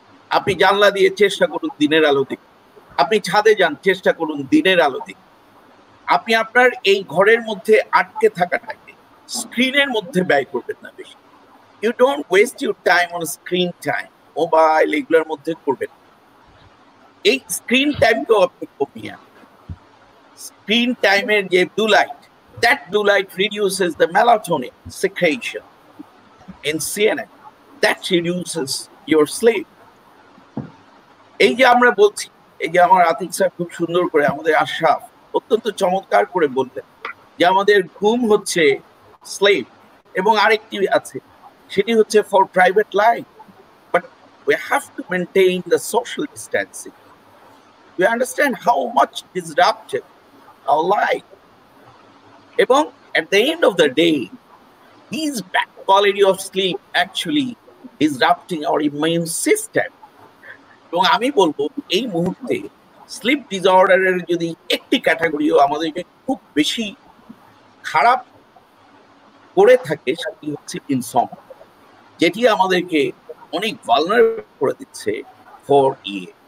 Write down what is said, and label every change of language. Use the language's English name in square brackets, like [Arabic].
[Bangla] আপনি জানলা দিয়ে চেষ্টা করুন দিনের আলো দেখুন, আপনি ছাদে যান চেষ্টা করুন দিনের আলো দেখুন। আপনি আপনার এই ঘরের মধ্যে আটকে থাকাটাকে স্ক্রিনের মধ্যে ব্যয় করবেন না বেশি। [English] you don't waste your time on screen time, [Bangla] mobile এগুলোর মধ্যে করবেন। এই স্ক্রিন টাইমকেও আপনি কমিয়ে আনবেন। স্ক্রিন টাইমের যে blue light, [English] that blue light reduces the melatonin secretion in CNN. That reduces your sleep. [Bangla] এই যে আমরা বলছি, এই যে আমার আতিক স্যার খুব সুন্দর করে, আমাদের আশরাফ অত্যন্ত চমৎকার করে বলতেন যে আমাদের ঘুম হচ্ছে স্লিপ, এবং আরেকটি আছে সেটি হচ্ছে for private life, but [English] we have to maintain the social distancing. We understand how much disrupted our life. এবং at the end of the day, these bad quality of sleep actually disrupting our immune system. [Bangla] এবং আমি বলবো এই মুহূর্তে slip ডিসঅর্ডারের যদি একটি ক্যাটাগরিও আমাদেরকে খুব বেশি খারাপ করে থাকে, সেটি হচ্ছে ইনসমনিয়া, যেটি আমাদেরকে অনেক ভালনারেবল করে দিচ্ছে ফর ইয়ে।